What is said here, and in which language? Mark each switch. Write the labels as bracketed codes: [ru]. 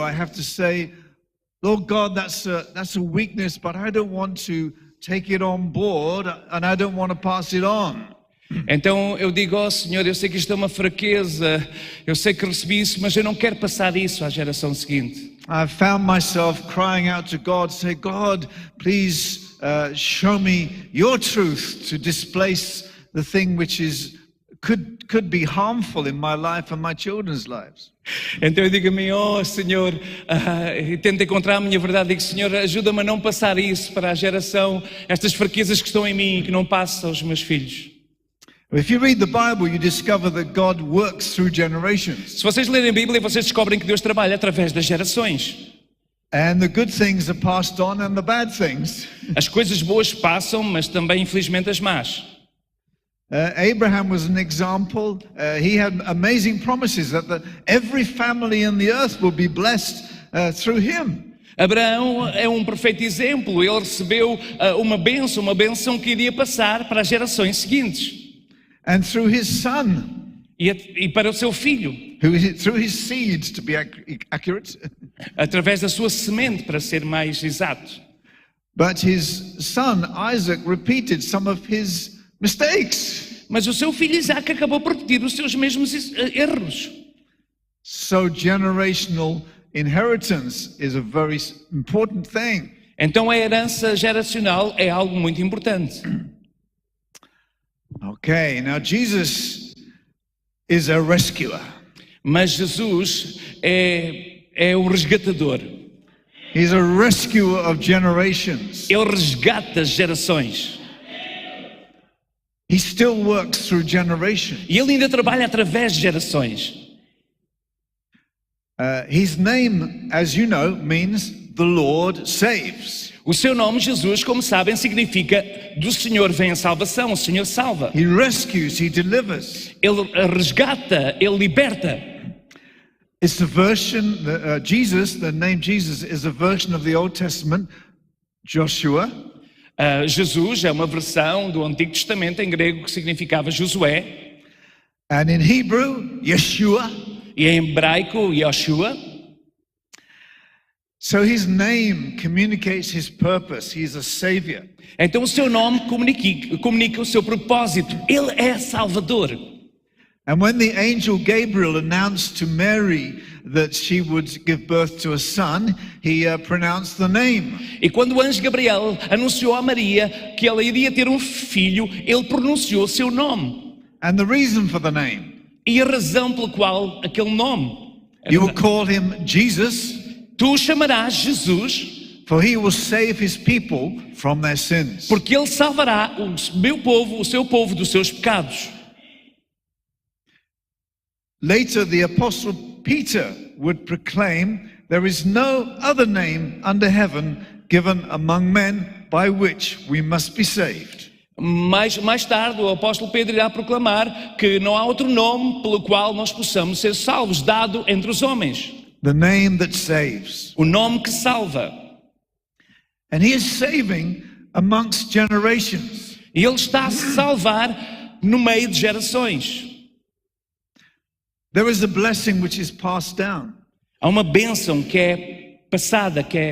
[en] I have to say, Lord God, that's a weakness, but I don't want to take it on board and I don't want to pass it on. [pt] Então eu digo, oh Senhor, eu sei que isto é uma fraqueza, eu sei que recebi isso, mas eu não quero passar isso à geração seguinte. [en] I found myself crying out to God, say, God, please show me your truth to displace the thing which could be harmful in my life and my children's lives. [pt] Então eu digo a mim, oh Senhor, e tento encontrar a minha verdade, digo, Senhor, ajuda-me a não passar isso para a geração, estas fraquezas que estão em mim, que não passam aos meus filhos. [en] If you read the Bible, you discover that God works through generations. [pt] Se vocês lerem a Bíblia, vocês descobrem que Deus trabalha através das gerações. [en] And the good things are passed on and the bad things. [pt] As coisas boas passam, mas também infelizmente as más. [en] Abraham was an example. He had amazing promises that every family in the earth will be blessed through him. [pt] Abraão é um perfeito exemplo. Ele recebeu uma bênção que iria passar para as gerações seguintes. [en] And through his son. [pt] E para o seu filho. [en] Through his seeds, to be accurate. [pt] Através da sua semente, para ser mais exato. [en] But his son Isaac repeated some of his mistakes. [pt] Mas o seu filho Isaac acabou por repetir os seus mesmos erros. [en] So generational inheritance is a very important thing. [pt] Então a herança geracional é algo muito importante. [en] Okay, now Jesus is a rescuer. [pt] Mas Jesus é o resgatador. [en] He's a rescuer of generations. [pt] Ele resgata as gerações. [en] He still works through generations. [pt] E ele ainda trabalha através de gerações. [en] His name, as you know, means the Lord saves. [pt] O seu nome, Jesus, como sabem, significa do Senhor vem a salvação, o Senhor salva. [en] He rescues, he delivers. [pt] Ele resgata, ele liberta. [en] It's the version, Jesus, the name Jesus is a version of the Old Testament, Joshua. [pt] Jesus é uma versão do Antigo Testamento em grego que significava Josué. [en] And in Hebrew, Yeshua. [pt] E em hebraico, Yoshua. [en] So his name communicates his purpose. He is a savior. [pt] Então o seu nome comunica o seu propósito. Ele é Salvador. [en] And when the angel Gabriel announced to Mary that she would give birth to a son, he pronounced the name. [pt] E quando o anjo Gabriel anunciou a Maria que ela iria ter um filho, ele pronunciou o seu nome. [en] And the reason for the name. [pt] E a razão pela qual aquele nome. [en] You will call him Jesus. [pt] Tu o chamarás Jesus, [en] for he will save his people from their sins. [pt] Porque ele salvará o seu povo dos seus pecados. [en] Later, the apostle Peter would proclaim, there is no other name under heaven given among men by which we must be saved. [pt] Mais tarde, o apóstolo Pedro irá proclamar que não há outro nome pelo qual nós possamos ser salvos, dado entre os homens. [en] The name that saves. [pt] O nome que salva. [en] And he is saving amongst generations. [pt] E ele está a salvar no meio de gerações. [en] There is a blessing which is passed down. [pt] Há uma bênção que é passada,